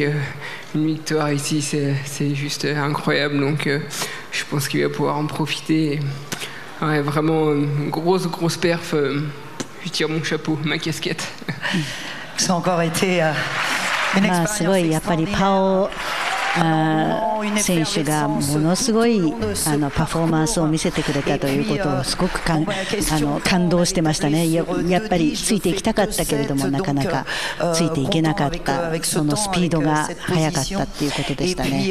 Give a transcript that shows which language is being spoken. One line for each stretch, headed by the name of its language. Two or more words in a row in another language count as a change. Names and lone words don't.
French: Une victoire ici, c'est juste incroyable, donc je pense qu'il va pouvoir en profiter. Ouais, vraiment une grosse perf. Je tire mon chapeau, ma casquette. Ça a encore été une expérience extraordinaire.
Japanese: 選手がものすごいパフォーマンスを見せてくれたということをすごく感動してましたね。やっぱりついていきたかったけれどもなかなかついていけなかった、そのスピードが速かったっていうことでしたね。